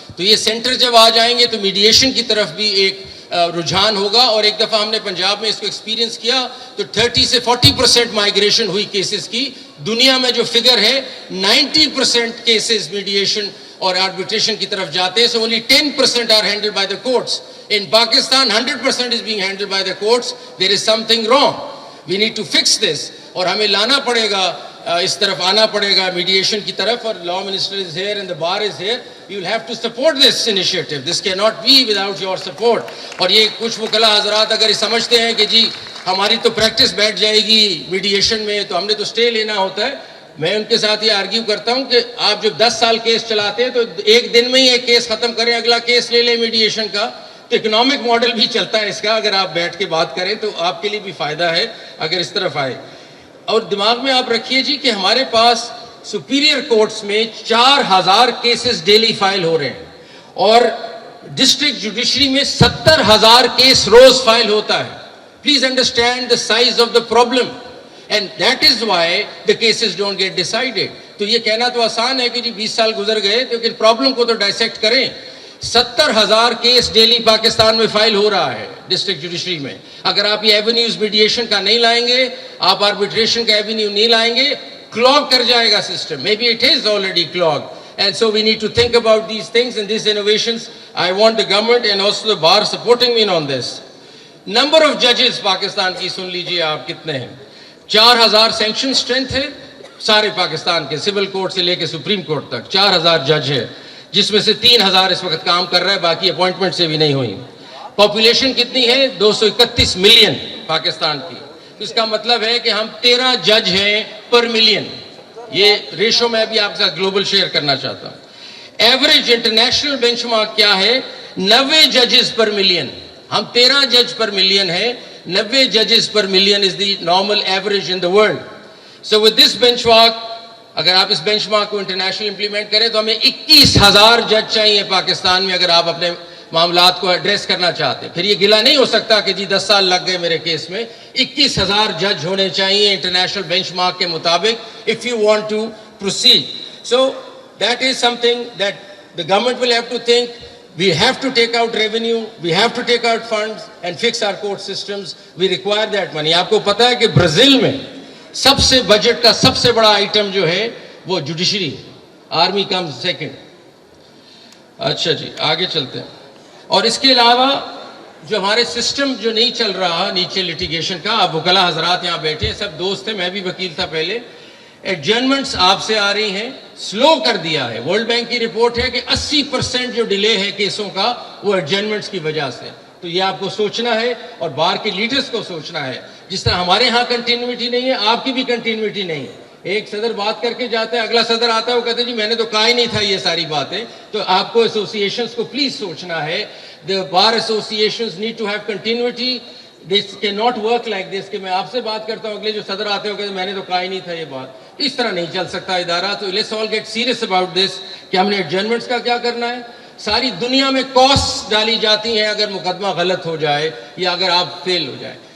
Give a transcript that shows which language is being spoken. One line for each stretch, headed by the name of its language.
Urdu: تو یہ سینٹر جب آ جائیں گے تو میڈییشن کی طرف بھی ایک رجحان ہوگا. اور ایک دفعہ ہم نے پنجاب میں اس کو ایکسپیرینس کیا تو 30 سے 40% مائگریشن ہوئی کیسز کی. دنیا میں جو فگر ہے 90% کیسز میڈییشن اور آربیٹریشن کی طرف جاتے ہیں.
English: So only 10% are handled by the courts. In Pakistan 100% is being handled by the courts. There is something wrong. We need to fix this.
Urdu: اور ہمیں لانا پڑے گا, اس طرف آنا پڑے گا میڈییشن کی طرف.
English: اور law minister is here and the bar is here. You will have to support this initiative. This cannot be without your support.
Urdu: اور یہ کچھ وکلا حضرات اگر یہ سمجھتے ہیں کہ جی ہماری تو پریکٹس بیٹھ جائے گی میڈییشن میں تو ہم نے تو اسٹے لینا ہوتا ہے, میں ان کے ساتھ یہ آرگیو کرتا ہوں کہ آپ جب 10 سال کیس چلاتے ہیں تو ایک دن میں ہی ایک کیس ختم کریں, اگلا کیس لے لیں میڈییشن کا. تو اکنامک ماڈل بھی چلتا ہے اس کا, اگر آپ بیٹھ کے بات کریں تو آپ کے لیے بھی فائدہ ہے اگر اس طرف آئے. اور دماغ میں آپ رکھیے جی کہ ہمارے پاس سپیریئر کورٹس میں 4000 کیسز ڈیلی فائل ہو رہے ہیں, اور ڈسٹرکٹ جوڈیشری میں 70,000 کیس روز فائل ہوتا ہے.
English: Please understand the size of the problem, and that is why the cases don't get decided.
Urdu: تو یہ کہنا تو آسان ہے کہ جی 20 سال گزر گئے, لیکن پرابلم کو تو ڈائسیکٹ کریں. 70,000 کیس ڈیلی پاکستان میں فائل ہو رہا ہے ڈسٹرکٹ جوڈیشری میں. اگر آپ یہ ایونیوز میڈییشن کا نہیں لائیں گے, آپ آربیٹریشن کا ایونیو نہیں لائیں گے, کلاگ کر جائے گا system.
English: Maybe it is already clog. And so we need to think about these things and these innovations. I want the government and also the bar supporting me on this. Number of judges
Urdu: Pakistan کی سن لیجئے آپ کتنے ہیں. 4,000 sanction strength ہے سارے پاکستان کے, civil court سے لے کے سپریم کورٹ تک 4,000 جج ہے, جس میں سے 3,000 اس وقت کام کر رہا ہے, باقی اپوائنٹمنٹ سے بھی نہیں ہوئی. پاپولیشن کتنی ہے؟ 231 ملین پاکستان کی. اس کا مطلب ہے کہ ہم 13 جج ہیں پر ملین. یہ ریشو میں بھی آپ کے ساتھ گلوبل شیئر کرنا چاہتا ہوں. ایوریج انٹرنیشنل بینچ مارک کیا ہے؟ 90 ججز پر ملین. ہم 13 جج پر ملین ہیں,
English: 90 judges per million is the normal average in the world. So with this benchmark,
Urdu: اگر آپ اس بینچ مارک کو انٹرنیشنل امپلیمنٹ کریں تو ہمیں 21,000 جج چاہیے پاکستان میں, اگر آپ اپنے معاملات کو ایڈریس کرنا چاہتے ہیں. پھر یہ گلا نہیں ہو سکتا کہ جی 10 سال لگ گئے میرے کیس میں. 21,000 جج ہونے چاہیے انٹرنیشنل بینچ مارک کے مطابق
English: if you want to proceed. So that is something that the government will have to think. We have to take out revenue, we have to take out funds and fix our court systems. We require that money.
Urdu: آپ کو پتا ہے کہ Brazil میں سب سے budget کا سب سے بڑا آئٹم جو ہے وہ جوڈیشری ہے.
English: Army comes second.
Urdu: اچھا جی آگے چلتے ہیں. اور اس کے علاوہ جو ہمارے سسٹم جو نہیں چل رہا نیچے لٹیگیشن کا, آپ وکلا حضرات یہاں بیٹھے ہیں, سب دوست ہیں, میں بھی وکیل تھا پہلے. ایڈجرنمنٹس آپ سے آ رہی ہیں, سلو کر دیا ہے. ورلڈ بینک کی رپورٹ ہے کہ 80% جو ڈیلے ہے کیسوں کا وہ ایڈجرنمنٹس کی وجہ سے. تو یہ آپ کو سوچنا ہے اور بار کے لیڈرز کو سوچنا ہے. جس طرح ہمارے ہاں کنٹینیوٹی نہیں ہے, آپ کی بھی کنٹینیوٹی نہیں ہے. ایک صدر بات کر کے جاتا ہے, اگلا صدر آتا ہے, وہ کہتے ہیں جی میں نے تو کہا ہی نہیں تھا یہ ساری باتیں. تو آپ کو ایسوسیشنز کو پلیز سوچنا ہے.
English: The bar associations need to have continuity. This cannot work like this
Urdu: کہ میں آپ سے بات کرتا ہوں, اگلے جو صدر آتے ہیں وہ کہتے ہیں میں نے تو کہا ہی نہیں تھا یہ بات. اس طرح نہیں چل سکتا ادارہ. تو
English: let's all get serious about this
Urdu: کہ ہم نے ایڈجرنمنٹس کا کیا کرنا ہے. ساری دنیا میں کاسٹ ڈالی جاتی ہیں اگر مقدمہ غلط ہو جائے یا اگر آپ فیل ہو جائے.